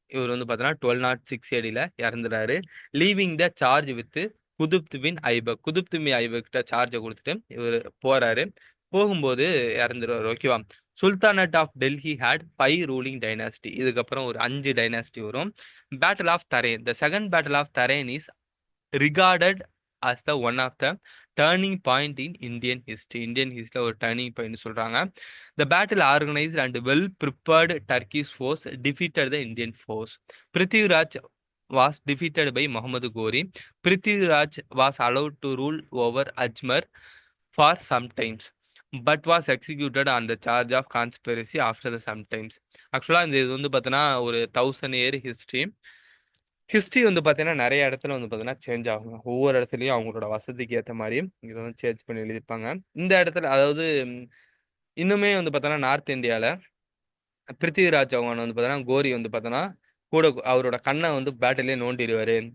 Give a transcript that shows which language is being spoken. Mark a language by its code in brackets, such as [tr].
[ta] இவர் வந்து பார்த்தீங்கன்னா 1206 ஏடில இறந்துறாரு. [en] Leaving the charge with Qutbuddin Aibak. [ta] குதுப்த் பின் ஐபக் கிட்ட சார்ஜை கொடுத்துட்டு இவர் போறாரு. போகும்போது இறந்துருவாரு. ஓகேவா? [en] Sultanate of Delhi had 5 ruling dynasty. [ta] இதுக்கப்புறம் ஒரு 5 டைனாஸ்டி வரும். [en] Battle of Tarain. The second battle of Tarain is regarded as the one of the turning point in Indian history. [ta] Indian history ஒரு turning point சொல்றாங்க. [en] The battle organized and well prepared Turkish force defeated the Indian force. Prithviraj was defeated by Muhammad Ghori. Prithviraj was allowed to rule over Ajmer for some times but was executed on the charge of conspiracy after the sometimes. [ta] ஆக்சுவலா இந்த இது வந்து பார்த்தீங்கன்னா ஒரு 1000 year history. History வந்து பார்த்தீங்கன்னா நிறைய இடத்துல வந்து பார்த்தீங்கன்னா சேஞ்ச் ஆகுங்க. ஒவ்வொரு இடத்துலையும் அவங்களோட வசதிக்கு ஏற்ற மாதிரி இதை வந்து சேஞ்ச் பண்ணி எழுதியிருப்பாங்க. இந்த இடத்துல அதாவது இன்னுமே வந்து பார்த்தோன்னா நார்த் இந்தியாவில் பிருத்திவிராஜ் சௌஹான் வந்து பார்த்தோன்னா கோரி வந்து பார்த்தோன்னா கூட அவரோட கண்ணை வந்து பேட்டிலே நோண்டிடுவாரு.